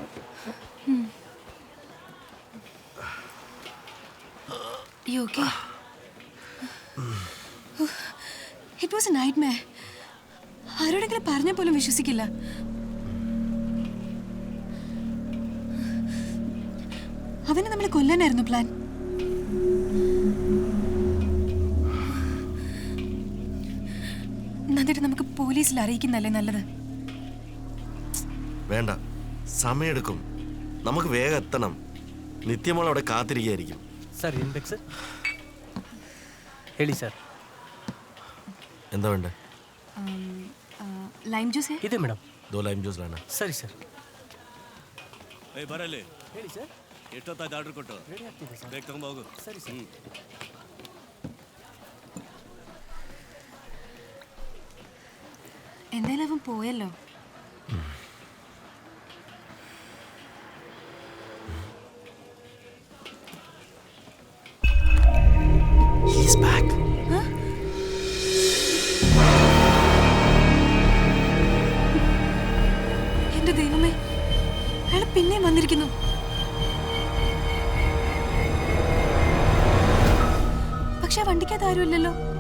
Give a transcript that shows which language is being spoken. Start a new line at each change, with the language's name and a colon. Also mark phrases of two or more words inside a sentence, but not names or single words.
English: You okay? It was a nightmare.
Malayalam: ആരോടെങ്കിലും പറഞ്ഞ പോലും വിശ്വസിക്കില്ല. അവനെ നമ്മളെ കൊല്ലാനായിരുന്നു പ്ലാൻ. എന്നിട്ട് നമുക്ക് പോലീസിൽ അറിയിക്കുന്നല്ലേ നല്ലത്. വേണ്ട, സമയമെടുക്കും. നമുക്ക് വേഗം എത്തണം. നിത്യമോൾ അവിടെ കാത്തിരിക്കുകയായിരിക്കും.
English: sir index
Kannada: ಹೇಳಿ ಸರ್.
Malayalam: എന്താ വേണ്ടേ?
English: lime juice
Kannada: ಇದೆ ಮೇಡಮ್. 2
English: lime juice
Kannada: ಲಾಣ. ಸರಿ ಸರ್. ಬರಲಿ. ಹೇಳಿ ಸರ್. ಎಷ್ಟೊತ್ತಾಯ್ತು ಆರ್ಡರ್ ಕೊಟ್ಟು? ರೆಡಿ ಆಗ್ತಿದೆ ಸರ್. ಬೇಗ ತಗೊಂಬೋಗು. ಸರಿ ಸರ್.
Malayalam: എന്തായാലും അവൻ പോയല്ലോ.
English: He's back.
Malayalam: എന്റെ ദൈവമേ, അയാൾ പിന്നെയും വന്നിരിക്കുന്നു. പക്ഷെ ആ വണ്ടിക്കകത്ത് ആരുമില്ലല്ലോ.